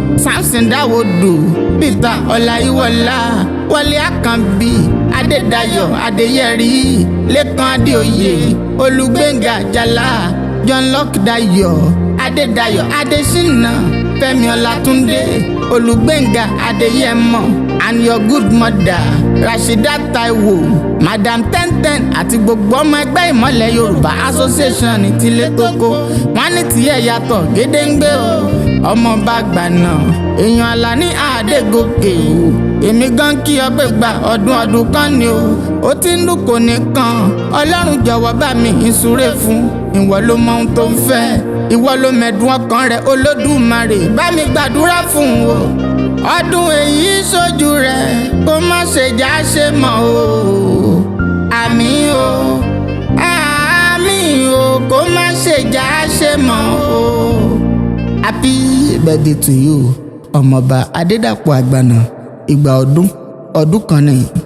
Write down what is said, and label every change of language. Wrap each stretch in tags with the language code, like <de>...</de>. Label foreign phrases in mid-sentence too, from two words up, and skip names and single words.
<yo>Samson Dáwòdù, Peter Ọláyíwọlá, Wálé Àkànbí, Adédayọ̀ Adéyẹrí, Lékan Adéoyè, Olúgbéngà Àjàlá, John Locke Dayọ̀, Adédayọ̀ Adésínà, Fẹ́mi Ọlátúndé, Olúgbéngà Adéyẹmọ,</yo> <en>and your good mother,</en> <yo>Rashida Taiwo, Madam Ten Ten àti gbogbo ọmọ ẹgbẹ́ Ìmọ̀lẹ̀ Yorùbá Association ní tilé tó kó. Wọ́n ní tiẹ̀ yàtọ̀ gédéǹgbé o. Ọmọọba Àgbàna, èèyàn Àlàní Adégòkè o. Èmi gan kí ọ pé gba ọdún, ọdún kan ni o. Ó ti ń dùn kò ní kan. Ọlọ́run jọ̀wọ́ bá mi ìsúre fún. Ìwọ ló mọ ohun tó ń fẹ́. Ìwọ ló mẹ̀dùn ọkàn rẹ̀, Olódùmarè. Bá mi gbàdúrà fún o. Ọdún èyí sójú rẹ̀, kó má ṣe já ṣe mọ́ o. Àmín o. Àmín o, kó má ṣe já ṣe mọ́ o.</yo> <en>Happy birthday to you,</en> <yo>Ọmọọba Adédàpọ̀ Àgbàna. Ìgbà ọdún, ọdún kan ni.</yo>